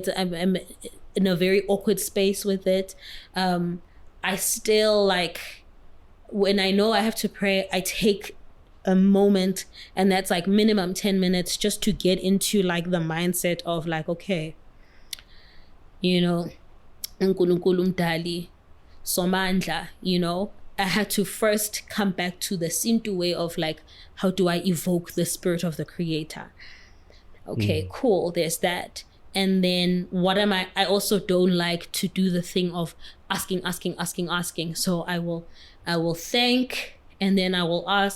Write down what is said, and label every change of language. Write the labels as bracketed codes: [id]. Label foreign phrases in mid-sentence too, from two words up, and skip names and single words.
[en] I'm in a very awkward space with it. I still like, when I know I have to pray, I take a moment, and that's like minimum 10 minutes just to get into like the mindset of like, okay, you know, [zu] uNkulunkulu mdali somandla, [en] you know, I had to first come back to the Sintu way of like, how do I evoke the spirit of the creator? Okay, cool, there's that. And then I also don't like to do the thing of asking. So I will thank, and then I will ask.